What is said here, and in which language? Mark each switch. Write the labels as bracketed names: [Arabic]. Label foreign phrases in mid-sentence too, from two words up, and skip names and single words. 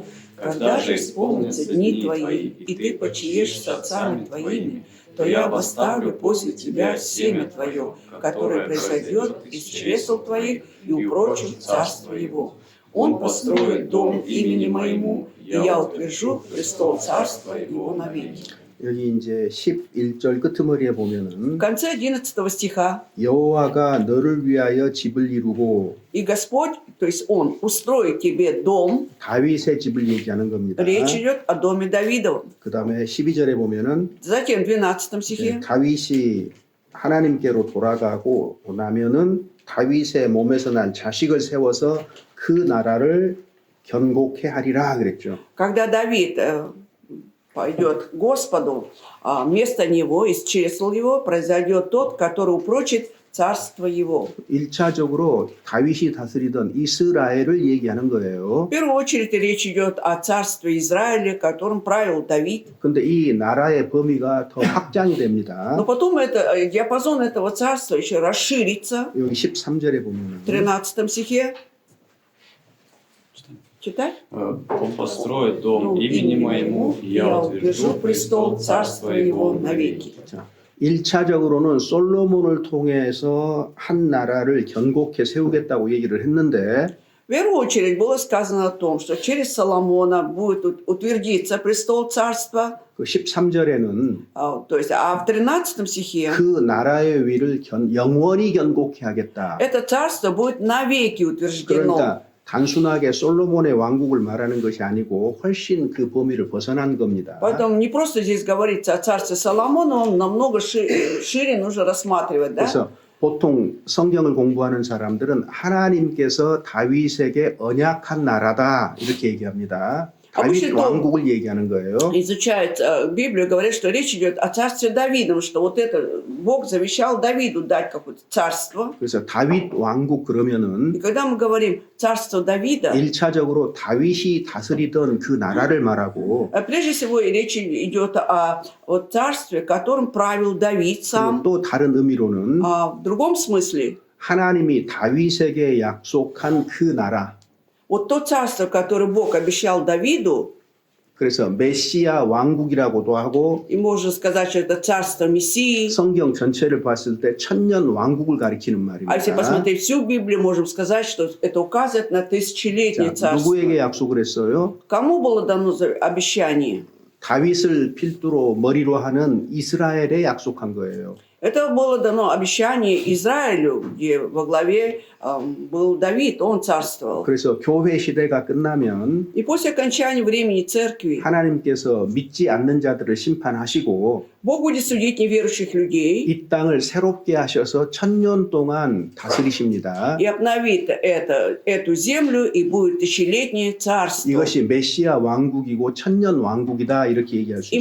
[Russian] Когда же исполнятся дни твои, и ты почиешь с отцами твоими, то я поставлю после тебя семя твое, которое произойдет из чресл твоих, и упрочу царство его. Он построит дом имени моему, и я утвержу престол царства его навеки. [Korean] 여기 이제 11절 끄트머리에 [Russian] В [Korean] 보면은 [Russian] конце 11 стиха [Korean] 여호와가 너를 위하여 집을 이루고 [Russian] «И Господь, то есть Он, устроит тебе дом». [Korean] 다윗의 집을 얘기하는 겁니다. [Russian] Речь идет о доме Давидовом. [Korean] 그 다음에 12절에 보면은 [Russian] Затем в 12 стихе [Korean] 다윗이 하나님께로 돌아가고 나면은 다윗의 몸에서 난 자식을 세워서 그 나라를 견고케 하리라 그랬죠. [Russian] когда Давид пойдет к Господу, вместо него, из чресл его, произойдет тот, который упрочит царство его. [Korean] 1차적으로 다윗이 다스리던 이스라엘을 얘기하는 거예요. [Russian] В первую очередь речь идет о царстве Израиля, которым правил Давид. [Korean] 근데 이 나라의 범위가 더 확장이 됩니다. [Russian] Но потом диапазон этого царства еще расширится. [Korean] 여기 13절에 보면은 [Russian] В 13 стихе. Читай. Он построит дом имени моему, и я утвержу престол царства его навеки. [Korean] 자, 1차적으로는 솔로몬을 통해서 한 나라를 견고케 세우겠다고 얘기를 했는데 [Russian] В первую очередь было сказано о том, что через Соломона будет утвердиться престол царства. [Korean] 그 13절에는 [Russian] То есть, в 13 стихе [Korean] 그 나라의 위를 영원히 견고케 하겠다. [Russian] это царство будет навеки утверждено. [Korean] 그러니까 단순하게 솔로몬의 왕국을 말하는 것이 아니고 훨씬 그 범위를 벗어난 겁니다. [Russian] Поэтому не просто здесь говорится о царстве Соломона, он намного шире нужно рассматривать, да? [Korean] 그래서 보통 성경을 공부하는 사람들은 하나님께서 다윗에게 언약한 나라다 이렇게 얘기합니다. 다윗 왕국을 얘기하는 거예요. [Russian] Изучают Библию, говорят, что речь идет о царстве Давидовом, что вот это Бог завещал Давиду дать какое-то царство. [Korean] 그래서 다윗 왕국 그러면은 [Russian] И когда мы говорим царство Давида, [Korean] 1차적으로 다윗이 다스리던 그 나라를 말하고 [Russian] прежде всего речь идет о царстве, которым правил Давид сам. [Korean] 또 다른 의미로는 [Russian] А в другом смысле, [Korean] 하나님이 다윗에게 약속한 그 나라. [Russian] вот то царство, которое Бог обещал Давиду, [Korean] 그래서 메시아 왕국이라고도 하고 [Russian] и можно сказать, что это царство Мессии. [Korean] 성경 전체를 봤을 때 천년 왕국을 가리키는 [Russian] А если [Korean] 말입니다. [Russian] посмотреть всю Библию, можем сказать, что это указывает на тысячелетнее [Korean] 자, [Russian] царство. [Korean] 누구에게 약속을 했어요? [Russian] Кому было дано обещание? [Korean] 다윗을 필두로 머리로 하는 이스라엘에 약속한 거예요. [Russian] Это было дано обещание Израилю, где во главе был Давид, он царствовал. [Korean] 그래서 교회 시대가 끝나면 [Russian] И после окончания времени церкви [Korean] 하나님께서 믿지 않는 자들을 심판하시고 [Russian] Бог будет судить неверующих людей [Korean] 이 땅을 새롭게 하셔서 천년 동안 다스리십니다. [Russian] и обновит эту землю, и будет тысячелетнее царство. [Korean] 이것이 메시아 왕국이고 천년 왕국이다 이렇게 얘기할 수